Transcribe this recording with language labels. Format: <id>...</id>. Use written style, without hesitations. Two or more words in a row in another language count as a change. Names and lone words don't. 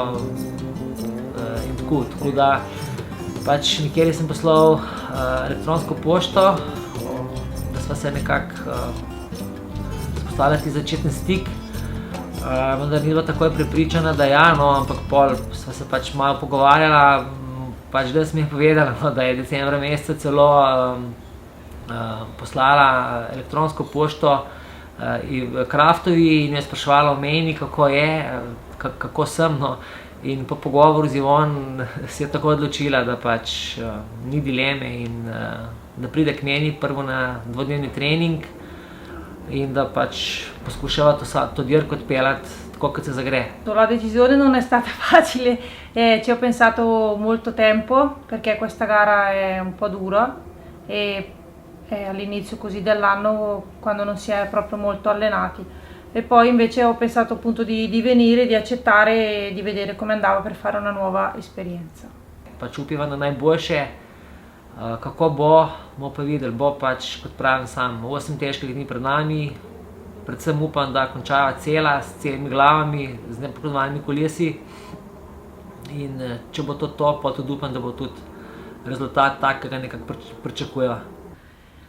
<sl>in tako da Micheli sem poslal elektronsko pošto, da sva se nekako spostavila začetni stik, vendar ni bila takoj prepričana, da ja, ampak pol sva se malo pogovarjala, da sem ji povedala, da je decembra meseca celo poslala elektronsko pošto Kraftovi in jo spraševala o meni, kako je, kako sem. In po pogovoru z Ivon se je tako odločila, da ni dileme in da pride k meni prvo na dvodnevni trening in da poskušava to dirko odpeljati tako, kot se zagre.</sl> <it>La decisione non è stata facile, ci ho pensato molto tempo perché questa gara è un po' dura e all'inizio così dell'anno quando non si è proprio molto allenati. E poi invece ho pensato appunto di venire, di accettare e di vedere come andava per fare una nuova esperienza.</it> <sl>Upiva na najboljše, kako bomo pa videli, bo kot pravim sam, 8 težkih dni pred nami, predvsem upam, da končava cela, s celimi glavami, z nepoškodovanimi kolesi in če bo to, pa tudi upam, da bo tudi rezultat tak, ki ga nekako pričakujeva.</sl>